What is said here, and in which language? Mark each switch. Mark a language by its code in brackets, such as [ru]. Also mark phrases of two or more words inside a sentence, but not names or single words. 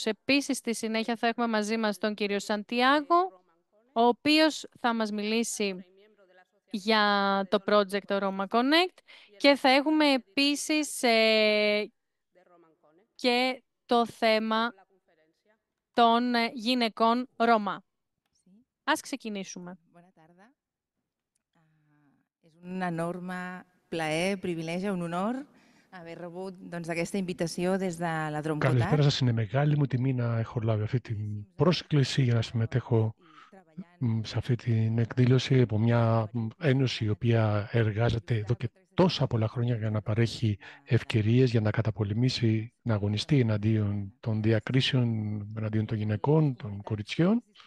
[el] Επίσης, στη συνέχεια θα έχουμε μαζί μας τον κύριο Σαντιάγο, ο οποίος θα μας μιλήσει για το project Roma Connect και θα έχουμε επίσης και το θέμα των γυναικών Ρώμα. Ας ξεκινήσουμε. [ca] És un enorme plaer, privilegi, un honor haver rebut aquesta invitació des de la Drom [el] Καλησπέρα σας. Είναι μεγάλη μου τιμή να έχω λάβει αυτή την πρόσκληση για να συμμετέχω σε αυτή την εκδήλωση από μια ένωση η οποία εργάζεται εδώ και τόσα πολλά χρόνια για να παρέχει ευκαιρίες, για να καταπολεμήσει, να αγωνιστεί εναντίον των διακρίσεων, εναντίον των γυναικών, των κοριτσιών.